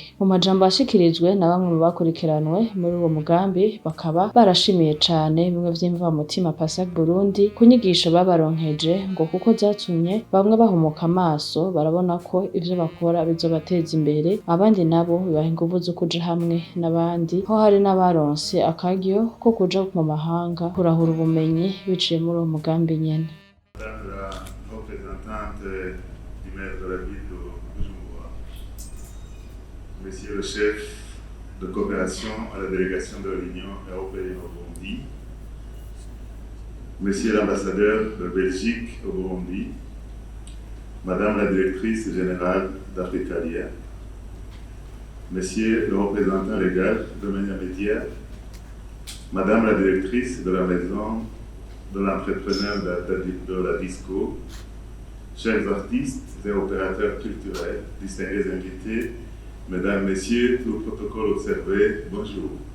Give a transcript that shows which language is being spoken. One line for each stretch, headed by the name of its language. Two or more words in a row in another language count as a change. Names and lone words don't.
Rundi: Mu majambo ashikirijwe na bamwe mu bakurikiranwe muri uwo mugambi bakaba barashimiye cane bimwe vy'imvamutima PASAC Burundi ku nyigisho babaronkeje ngo kuko zatumye bamwe bahumuka amaso barabona ko ivyo bakora bizobateza imbere, abandi nabo bibaha inguvu zo kuja hamwe n'abandi, ho hari n'abaronse akaryo ko kuja mu mahanga kurahura ubumenyi biciye muri uwo mugambi nyene.
French: Maire de la ville de Bujumbura, Monsieur le chef de coopération à la délégation de l'Union européenne au Burundi, Monsieur l'ambassadeur de Belgique au Burundi, Madame la directrice générale d'Africalia, Monsieur le représentant légal de Menya Media, Madame la directrice de la maison de l'entrepreneur de la Disco, chers artistes et opérateurs culturels, distingués invités, mesdames, messieurs, tout protocole observé, bonjour.